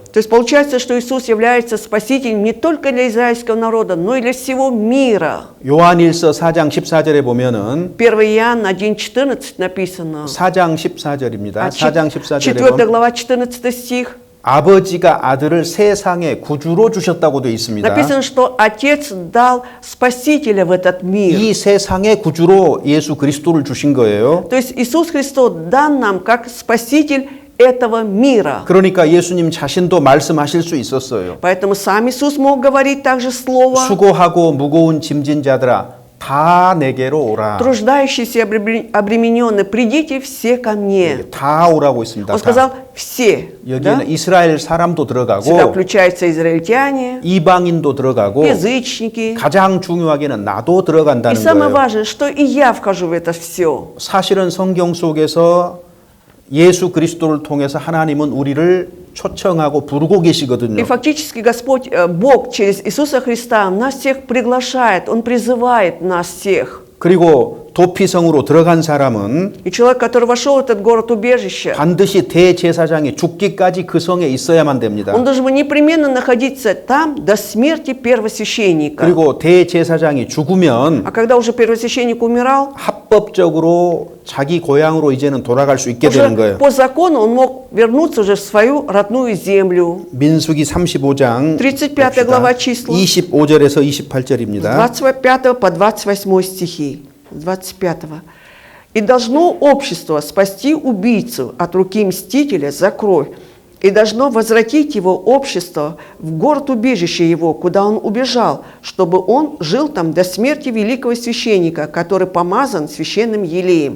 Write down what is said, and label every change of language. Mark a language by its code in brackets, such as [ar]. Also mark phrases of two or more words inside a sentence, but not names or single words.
[ru] То есть получается, что Иисус является спасителем не только для израильского народа, но и для всего мира. [ko] 요한일서 4장 14절에 보면은 [ru] 1 Иоанна 1,14 написано. [ko] 4장 14절입니다. 4장 14절에 4 보면 [ru] глава 14 стих. [ko] 아버지가 아들을 세상의 구주로 주셨다고 되어 있습니다. [ru] Написано, что Отец дал Спасителя в этот мир. [ko] 이 세상의 구주로 예수 그리스도를 주신 거예요. [ru] То есть Иисус Христос дан нам как Спаситель этого мира. [ko] 그러니까 예수님 자신도 말씀하실 수 있었어요. [ru] Поэтому сам Иисус мог говорить также слово. [ko] 수고하고 무거운 짐진 자들아 다 내게로 오라. [ru] Труждающиеся и обремененные, придите все ко мне. [ko] 다 오라고 있습니다. [ru] Он [ko] 다. [ru] сказал все. [ko] 여기에는 [ru] Да? [ko] 이스라엘 사람도 [ru] Сюда [ko] 들어가고 [ru] включаются израильтяне, [ko] 이방인도 들어가고 [ru] язычники. [ko] 가장 중요하게는 나도 [ru] И [ko] 들어간다는 [ru] самое [ko] 거예요. [ru] важное, что и я вхожу в это все. [ko] 사실은 성경 속에서 예수 그리스도를 통해서 하나님은 우리를 초청하고 부르고 [ru] И [ko] 계시거든요. [ru] фактически Господь, Бог через Иисуса Христа нас всех приглашает, Он призывает нас всех. [ko] 그리고 도피성으로 들어간 사람은 [ru] И человек, который вошел в этот город-убежище, [ko] 반드시 대제사장이 죽기까지 그 성에 있어야만 됩니다. [ru] он должен непременно находиться там до смерти первосвященника. [ko] 그리고 대제사장이 죽으면 [ru] А когда уже первосвященник умирал, [ko] 합법적으로 자기 고향으로 이제는 돌아갈 수 있게 되는 [ru] уже [ko] 거예요. [ru] по закону он мог вернуться уже в свою родную землю. [ko] 민수기 35장 [ru] 35 глава числа. [ko] 25절에서 28절입니다. [ru] 25 по 28 стихи. 25. «И должно общество спасти убийцу от руки мстителя за кровь, и должно возвратить его общество в город-убежище его, куда он убежал, чтобы он жил там до смерти великого священника, который помазан священным елеем.